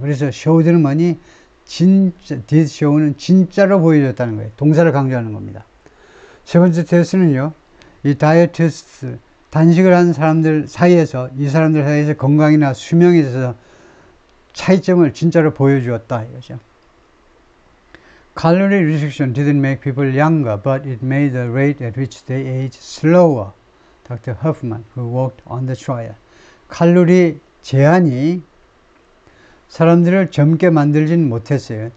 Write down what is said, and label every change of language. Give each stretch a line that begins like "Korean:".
Korean: 그래서 showed는 뭐니? 진짜, did show는 진짜로 보여줬다는 거예요. 동사를 강조하는 겁니다. 세 번째 테스트는요, 이 다이어티스트, 단식을 하는 사람들 사이에서, 이 사람들 사이에서 건강이나 수명에 있어서 차이점을 진짜로 보여주었다 이거죠.
English: Calorie restriction didn't make people younger, but it made the rate at which they aged slower. Dr. Huffman, who worked on the trial.
Korean: 칼로리 제한이 사람들을 젊게 만들진 못했어요.